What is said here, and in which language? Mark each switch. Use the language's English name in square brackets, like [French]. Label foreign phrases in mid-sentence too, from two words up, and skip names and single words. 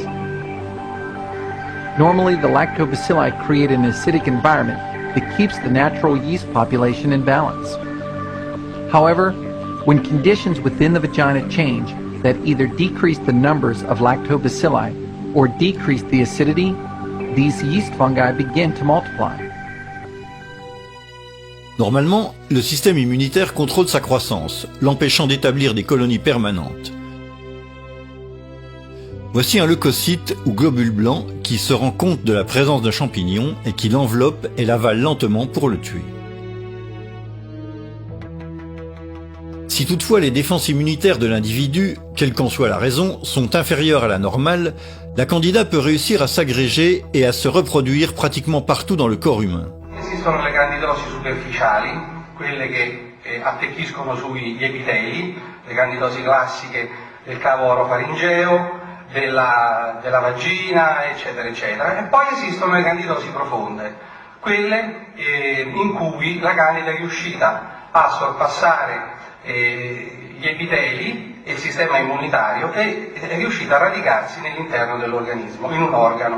[English] Normally, the lactobacilli create an acidic environment that keeps the natural yeast population in balance. However, when conditions within the vagina change that either decrease the numbers of lactobacilli or decrease the acidity, these yeast fungi begin to multiply. [French] Normalement, le système immunitaire contrôle sa croissance, l'empêchant d'établir des colonies permanentes. Voici un leucocyte ou globule blanc qui se rend compte de la présence d'un champignon et qui l'enveloppe et l'avale lentement pour le tuer. Si toutefois les défenses immunitaires de l'individu, quelle qu'en soit la raison, sont inférieures à la normale, la candida peut réussir à s'agréger et à se reproduire pratiquement partout dans le corps humain. [Italian] Esistono le candidosi superficiali, quelle che attecchiscono sugli epiteli, le candidosi classiche del cavo orofaringeo, della vagina, eccetera, eccetera. E poi esistono le candidosi profonde, quelle in cui la candida è riuscita a sorpassare gli epiteli e il sistema immunitario e è riuscita a radicarsi nell'interno dell'organismo, in un organo.